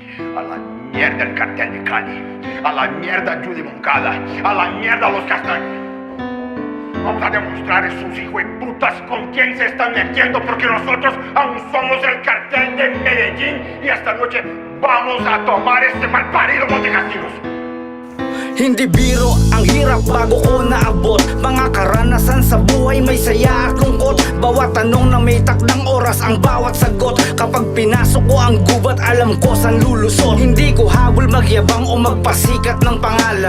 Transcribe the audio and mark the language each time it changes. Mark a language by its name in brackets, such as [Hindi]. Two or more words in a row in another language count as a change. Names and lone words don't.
[Spanish] A la mierda el cartel de Cali, a la mierda Judy Moncada, a la mierda los Castaños. Vamos a demostrar a esos hijos de putas con quién se están metiendo, porque nosotros aún somos el cartel de Medellín y esta noche vamos a tomar este malparido Montecastinos. [Filipino] Hindi biro, ang hirap bago ko naabot. Mga karanasan sa buhay, may saya at lungkot. Bawat tanong na may takdang oras, ang bawat sagot. Kapag pinasok ko ang gubat, alam ko saan lulusot. Hindi ko habol magyabang o magpasikat ng pangalan.